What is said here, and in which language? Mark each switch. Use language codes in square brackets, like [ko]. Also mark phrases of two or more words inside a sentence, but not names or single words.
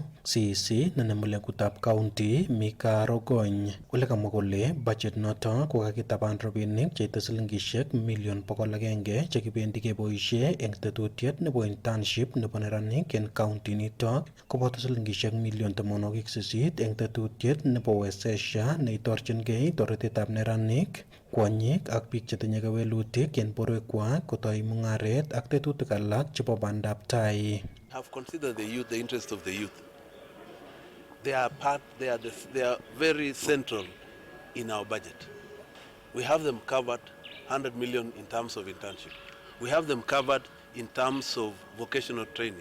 [kln] CEC nenemu lengutab county Mika Rogony ole kamwa kole budget noto kokakitaban rabinik cheite silingishek million 100 chekibendi keboisie eng tetutiet nebo internship nebo neranik en county nitok koboto silingishek million 80 eng tetutiet nebo wezesha neitorchingei toretetab neranik, kwonyik ak biik chetinye kewelutik en borwekwak kotoi mung'aret ak tetutik alak chebo bandab tai. [en] Have considered the youth, the interest of the youth. They are very central in our budget. We have them covered 100 million in terms of internship. We have them covered in terms of vocational training.